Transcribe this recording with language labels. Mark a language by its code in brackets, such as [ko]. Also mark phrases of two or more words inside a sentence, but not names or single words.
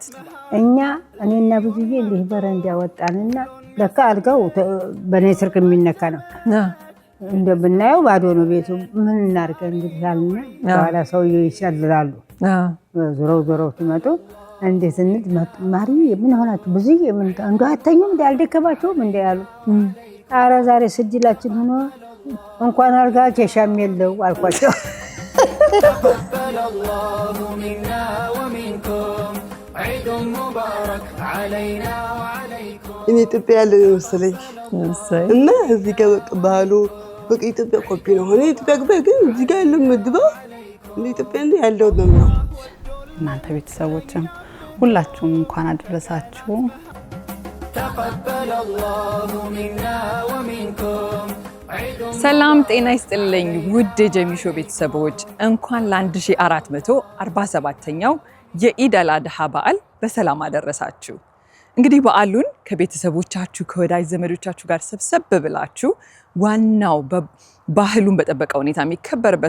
[am] እኔና ብዙዬ እንዲህ በረንዳ ወጣንና ለካ አልጋው በኔ ስርክ የሚነካ ነው። እንደምናየው ባዶ ነው ቤቱ። ምን እናድርግ እንግዲህ አልና በኋላ ሰውዬው ይሸልላሉ። ዞረው ሲመጡ እንዴት እንድ ማሪ ምን ሆናችሁ ብዙዬ ምን እንዶ አተኙም እንዳልደከባቸውም እንዳያሉ ኧረ ዛሬ ስጅላችን ሆኖ እንኳን አልጋ ኬሻም የለው አልኳቸው። [ar] تقبل الله منا ومنكم عيد مبارك علينا وعليكم [am] እኔ ኢትዮጵያ ያለ መሰለኝ እና እዚህ ጋር ባህሉ በቃ ኢትዮጵያ ኮፒ ነው ሆነ ኢትዮጵያ ግን እዚህ ጋር ያለው ምግብ እንደ ኢትዮጵያ ያለው ነው። እናንተ ቤተሰቦችም ሁላችሁም እንኳን አደረሳችሁ። [ar] تقبل الله منا ومنكم [am] ሰላም ጤና ይስጥልኝ ውድ የጀሚሾ ቤተሰቦች እንኳን ለ1447ኛው የኢድ አል-አድሃ በዓል በሰላም አደረሳችሁ። እንግዲህ በዓሉን ከቤተሰቦቻችሁ ከወዳጅ ዘመዶቻችሁ ጋር ሰብሰብ ብላችሁ ዋናው ባህሉን በጠበቀ ሁኔታ የሚከበርበት